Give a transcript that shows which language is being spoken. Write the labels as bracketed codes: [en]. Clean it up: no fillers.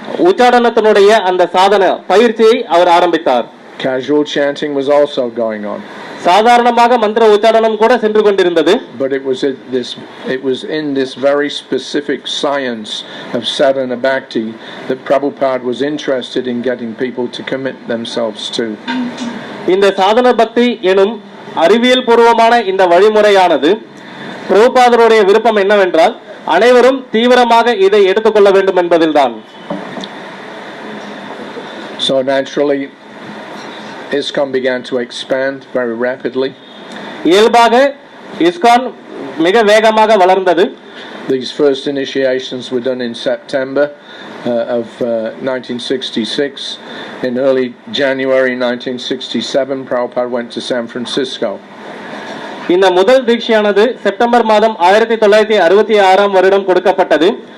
[ta] உச்சாடனத்தினுடைய அந்த சாதன பயிற்சியை அவர் ஆரம்பித்தார். [en] Casual chanting was also going on. [ta] சாதாரணமாக மந்திர உச்சாடனம் கூட சென்று கொண்டிருந்தது. [en] But it was in this very specific science of sadhana bhakti that Prabhupada was interested in getting people to commit themselves to. [ta] இந்த சாதன பக்தி எனும் அறிவியல் பூர்வமான இந்த வழிமுறையானது பிரபுபாதருடைய விருப்பம் என்னவென்றால் அனைவரும் தீவிரமாக இதை எடுத்துக்கொள்ள வேண்டும் என்பதில்தான். [en] So naturally ISKCON began to expand very rapidly. [ta] இயல்பாக இஸ்கான் மிக வேகமாக வளர்ந்தது. [en] These first initiations were done in September of 1966. In early January 1967, Prabhupada went to San Francisco. [ta] இந்த முதல் தீட்சையானது செப்டம்பர் மாதம் 1966 வருடம் கொடுக்கப்பட்டது.